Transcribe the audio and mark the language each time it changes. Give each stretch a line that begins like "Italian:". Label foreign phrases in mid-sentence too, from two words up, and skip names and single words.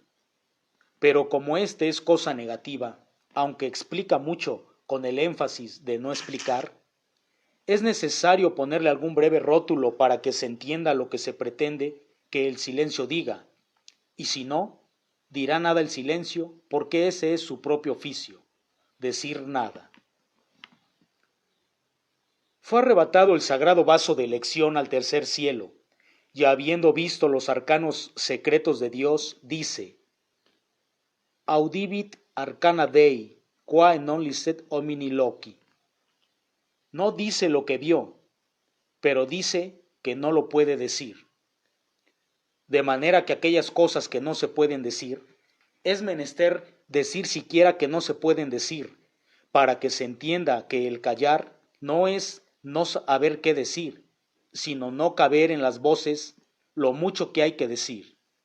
Spanish: Pero como éste es cosa negativa, aunque explica mucho con el énfasis de no explicar, es necesario ponerle algún breve rótulo para que se entienda lo que se pretende que el silencio diga, y si no, dirá nada el silencio, porque ese es su propio oficio, decir nada. Fue arrebatado el sagrado vaso de elección al tercer cielo, y habiendo visto los arcanos secretos de Dios, dice,
Latin: Audivit arcana Dei, qua non licet homini loci.
Spanish: No dice lo que vio, pero dice que no lo puede decir. De manera que aquellas cosas que no se pueden decir, es menester decir siquiera que no se pueden decir, para que se entienda que el callar no es no saber qué decir, sino no caber en las voces lo mucho que hay que decir.